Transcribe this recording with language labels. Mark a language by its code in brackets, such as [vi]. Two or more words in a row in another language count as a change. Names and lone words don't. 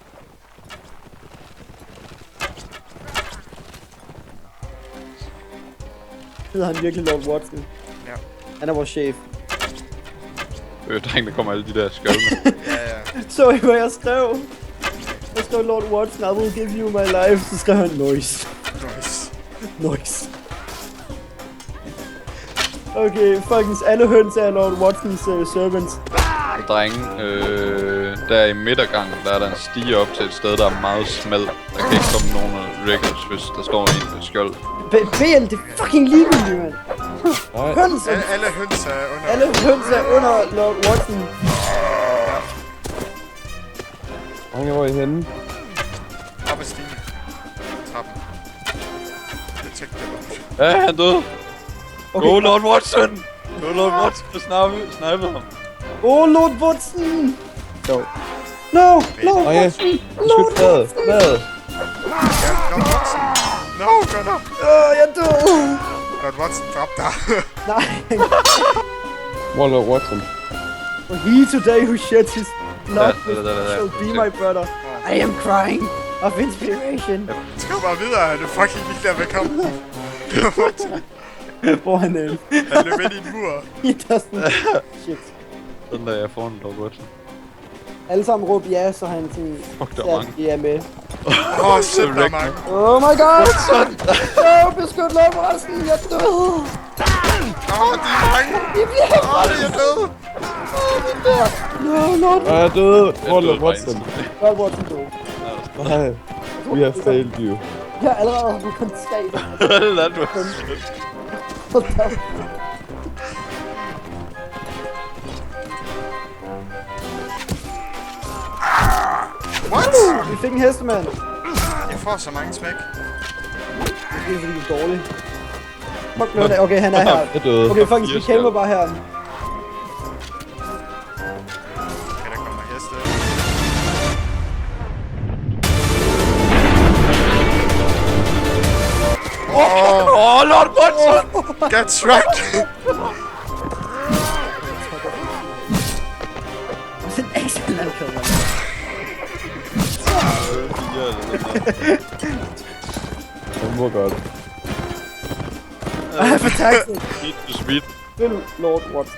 [da] Hedder han virkelig Lord Watson? Ja. Han er vores chef. Dreng, der kommer alle de der skjold med. Ja. Så I, hvad jeg skrev? Jeg skrev [en] Lord Watson, I will give you my life. [da] Så skrev han noise. Nice. Noise. Okay, folkens, alle høns er Lord Watsons servants. Drenge, der i midtergangen, der er der en stige op til et sted, der er meget smalt. Der kan ikke komme nogen records, hvis der står en med skjold. BL, det er fucking ligegyldigt, mand. Høns er... Alle høns er under... Alle høns er under Lord Watson. Hvor er I henne? Op ad stigen. Trappen. [en] Detect the launch. [da] Ja, han døde. Okay. [en] Go Lord Watson! Go Lord Watson, [da] du snipede ham. [en] Oh, Lord Watson! No. No, Lord [da] ja. Watson! Skyt hvad? Hvad? Ja, Lord Watson! No, gå nu! Jeg døde! Lord Watson, drop dig! Nej. Hvor er Lord Watson? [en] For he today who sheds his blood [da] Da. [en] shall be my brother. I am crying of inspiration. [da] Skriv bare videre, han er fucking ligeglad med kampen. Hvor han er. Han løb ind i en mur. [en] He doesn't. Shit. [da] Sådan der, jeg får en Lord Watson. Alle sammen råb ja, så han sådan... Fuck, der er mange. De er med. Shit, der er mange. [en] Oh my god! No, beskyt Lord Watson, [da] jeg døde! De er mange. Vi bliver Jeg er død. No, Lord Jeg er død! Hvor er Lord Watson? Lord Watson døde. Nej. [en] We have failed you. [da] Jeg har allerede haft kun 3. [en] That was shit. What? [da] Vi fik en hestemand. Jeg får så mange smæk. Det er fordi, du er dårlig. Fuck noget. Okay, han er her. Jeg er død. Okay, folkens, vi kæmper bare her. Okay, der kommer heste. Oh, Lord Watson! [en] Get tracked! [da] Det er ekstra landkød, mand. Han må godt. Ej, for taxen. Speed. Følg Lord Watson.